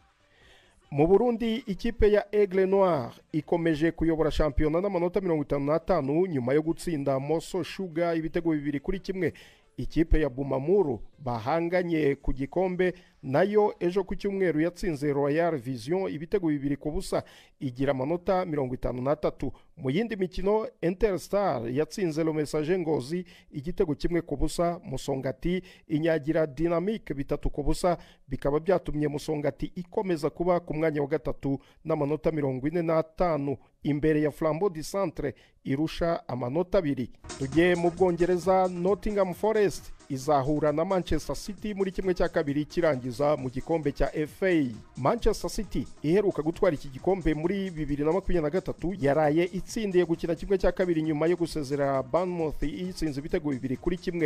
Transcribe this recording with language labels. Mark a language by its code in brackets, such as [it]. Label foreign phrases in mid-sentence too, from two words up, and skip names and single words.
[rn] Mu Burundi ikipe ya Aigle Noir ikomeje kuyobora shampiyona n'amanota 55 nyuma yo gutsinda Moso Sugar ibitego 2-1. Ikipe ya Bumamuru bahanganye ku gikombe nayo ejo ku cyumweru yatsinze Royal Vision ibitego 2 ku busa igira amanota 53. Mu yindi mikino Interstar yatsinze Le Message Ngozi igitego kimwe ku busa. Musongati inyagira Dynamic 3 ku busa, bikaba byatumye Musongati ikomeza kuba ku mwanya wa gatatu n'amanota 45 imbere ya Flambeau du Centre irusha amanota 2. Tugiye mu Bwongereza, Nottingham Forest izahura na Manchester City muri kimwe cya kabiri kirangiza mu gikombe cya FA. Manchester City iheruka gutwara iki gikombe muri 2023 yaraye itsindiye gukina kimwe cya kabiri nyuma yo gusezera Bournemouth itsinze ibitego 2-1.